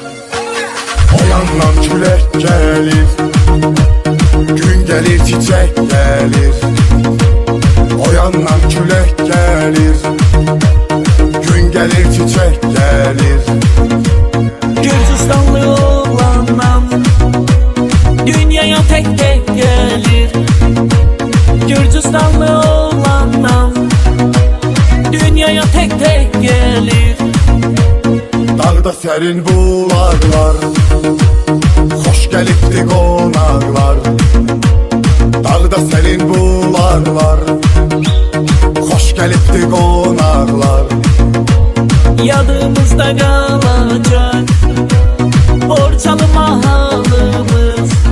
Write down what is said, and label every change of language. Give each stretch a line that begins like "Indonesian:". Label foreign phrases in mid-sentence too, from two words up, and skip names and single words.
Azerbaijani: O yandan külək gəlir, gün gəlir, çiçək gəlir. O yandan külək gəlir, gün gəlir, çiçək gəlir.
Turkish: Gürcistanlı oğlandan dünyaya tek tek gelir. Gürcistanlı oğlandan dünyaya tek tek gelir.
Azerbaijani: Dağda sərin bulaqlar, xoş gəlibdi qonaqlar. Dağda sərin bulaqlar, xoş gəlibdi qonaqlar.
Turkish: Yadımızda kalacak Borçalı mahalımız.